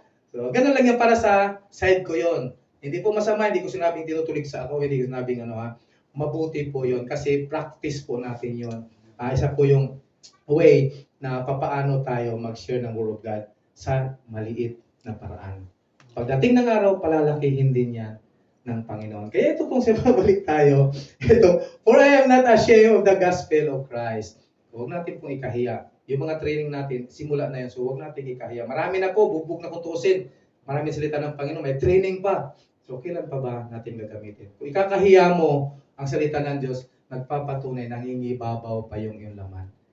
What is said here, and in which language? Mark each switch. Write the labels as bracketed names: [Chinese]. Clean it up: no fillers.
[Filipino] So, ganun lang yan para sa side ko yon. Hindi po masama, hindi ko sinabing tinutulig sa ako, hindi ko sinabing mabuti po yon kasi practice po natin yon. Isa po yung way na papaano tayo mag-share ng Word of God sa maliit na paraan. Pagdating ng araw, palalakihin din yan ng Panginoon. Kaya ito pong balik tayo. [English] Ito, for I am not ashamed of the gospel of Christ. [Filipino] Huwag natin pong ikahiya. Yung mga training natin, simula na yan. So huwag natin ikahiya. Marami na po, bugbog na kutusin. Marami salita ng Panginoon, may training pa. So kailan pa ba natin gagamitin? Kung ikakahiya mo ang salita ng Diyos, nagpapatunay, nangingibabaw pa yung iyong laman.